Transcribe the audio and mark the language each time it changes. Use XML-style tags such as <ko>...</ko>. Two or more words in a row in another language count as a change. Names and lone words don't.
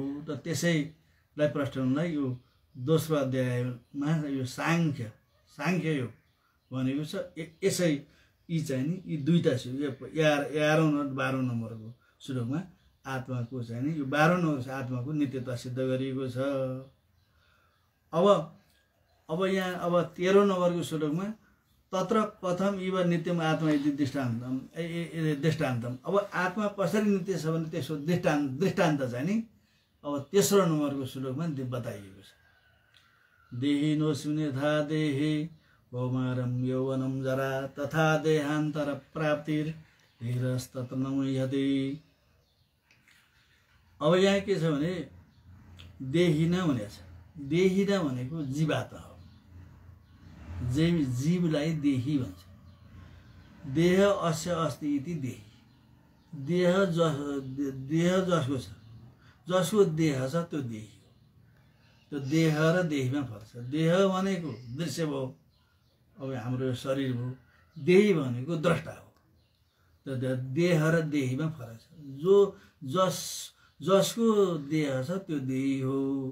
<ne>त त्यसैलाई प्रश्नलाई यो दोस्रो अध्यायमा यो साङ्ख्ययोग भनेको छ। यसै यी चाहिँ नि यी दुईटा 11औं र 12औं नम्बरको श्लोकमा आत्माको चाहिँ नि यो 12औं नम्बर आत्माको नित्यता सिद्ध गरिएको छ। अब यहाँ अब 13औं नम्बरको श्लोकमा</ne> <sa>तत्र कथम इव नित्यम आत्मा इति दृष्टान्तम।</sa> <ne>अब आत्मा कसरी नित्य छ भने त्यसको दृष्टान्त चाहिँ नि अब तेस्रो नम्बरको श्लोकमा बताइएको छ।</ne> <sa>देहिनोऽस्मिन् यथा देहे कौमारं यौवनं जरा तथा देहान्तर प्राप्तिर्धीरस्तत्र न मुह्यते।</sa> <ne>अब यहाँ के छ भने देहिना हुनेछ। देहिना भनेको जीवात्मा हो। जीवलाई देही भन्छ।</ne> <sa>देह अस्य अस्ति इति देही।</sa> <ne>देह जसको छ जसको देह छ त्यो देही हो। त्यो देह र देहीमा फरक छ। देह भनेको दृश्य भयो। अब हाम्रो शरीर भयो। देही भनेको द्रष्टा हो। त देह र देहीमा फरक छ। जसको देह छ त्यो देही हो।</ne>